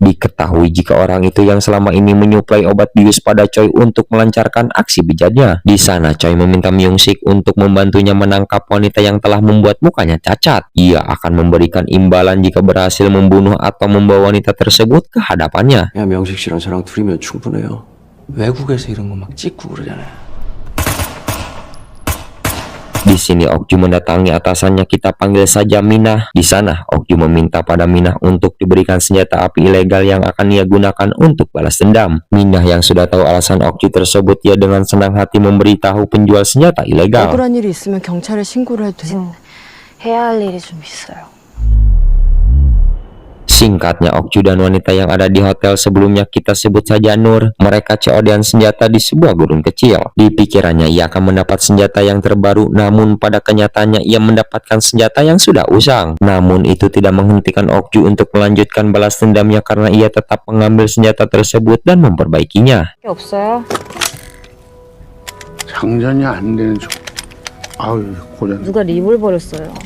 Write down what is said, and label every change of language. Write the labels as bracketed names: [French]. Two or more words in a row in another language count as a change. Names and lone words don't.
[Indonesian] Diketahui jika orang itu yang selama ini menyuplai obat bius pada Choi untuk melancarkan aksi bejatnya. Di sana Choi meminta Myung Sik untuk membantunya menangkap wanita yang telah membuat mukanya cacat. Ia akan memberikan imbalan jika berhasil membunuh atau membawa wanita tersebut ke hadapannya. [Korean] 야, 명식 씨랑 저랑 둘이면 충분해요. 외국에서 이런 거 막 찍고 그러잖아요. [Indonesian] Di sini Okju mendatangi atasannya, kita panggil saja Minah. Di sana Okju meminta pada Minah untuk diberikan senjata api ilegal yang akan ia gunakan untuk balas dendam. Minah yang sudah tahu alasan Okju tersebut, ia dengan senang hati memberitahu penjual senjata ilegal. [Korean] 억울한 일이 있으면 경찰에 신고를 해도 돼. 해야 할 일이 좀 있어요. [Indonesian] Singkatnya, Okju dan wanita yang ada di hotel sebelumnya kita sebut saja Nur. Mereka COD-an senjata di sebuah gurun kecil. Di pikirannya ia akan mendapat senjata yang terbaru, namun pada kenyataannya ia mendapatkan senjata yang sudah usang. Namun itu tidak menghentikan Okju untuk melanjutkan balas dendamnya karena ia tetap mengambil senjata tersebut dan memperbaikinya. [Korean] 없어요? 장전이 안 되는 쪽. 아유, 고장. 누가 리볼버를 써요?